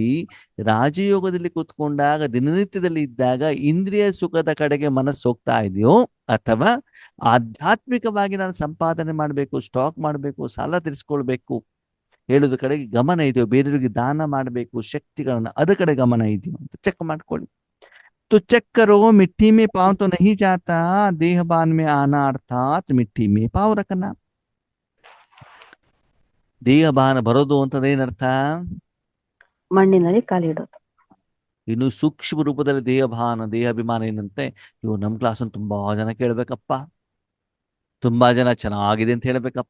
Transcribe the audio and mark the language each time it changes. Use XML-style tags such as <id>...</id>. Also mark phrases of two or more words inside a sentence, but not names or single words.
<kn>ರಾಜಯೋಗದಲ್ಲಿ ಕೂತ್ಕೊಂಡಾಗ ದಿನನಿತ್ಯದಲ್ಲಿ ಇದ್ದಾಗ ಇಂದ್ರಿಯ ಸುಖದ ಕಡೆಗೆ ಮನಸ್ಸು ಹೋಗ್ತಾ ಇದೆಯೋ, ಅಥವಾ ಆಧ್ಯಾತ್ಮಿಕವಾಗಿ ನಾನು ಸಂಪಾದನೆ ಮಾಡಬೇಕು, ಸ್ಟಾಕ್ ಮಾಡಬೇಕು, ಸಾಲ ತೀರಿಸ್ಕೊಳ್ಬೇಕು ಹೇಳೋದ್ರ ಕಡೆಗೆ ಗಮನ ಇದೆಯೋ, ಬೇರೆಯವರಿಗೆ ದಾನ ಮಾಡಬೇಕು ಶಕ್ತಿಗಳನ್ನ, ಅದ ಕಡೆ ಗಮನ ಇದೆಯೋ ಅಂತ ಚೆಕ್ ಮಾಡ್ಕೊಳ್ಳಿ.</kn> <hi>तो चेक करो, मिट्टी में पाँव तो नहीं जाता, देहबान में आना अर्थात मिट्टी में पाँव रखना.</hi> <kn>ದೇಹಬಾನ ಬರೋದು ಅಂತದೇನರ್ಥ? ಮಣ್ಣಿನಲ್ಲಿ ಕಾಲಿಡೋದು. ಇನ್ನು ಸೂಕ್ಷ್ಮ ರೂಪದಲ್ಲಿ ದೇಹಭಾನ, ದೇಹಾಭಿಮಾನ ಏನಂತೆ, ಇವು ನಮ್ಮ ಕ್ಲಾಸನ್ನು ತುಂಬಾ ಜನ ಕೇಳ್ಬೇಕಪ್ಪ, ತುಂಬಾ ಜನ ಚೆನ್ನಾಗಿದೆ ಅಂತ ಹೇಳ್ಬೇಕಪ್ಪ.</kn>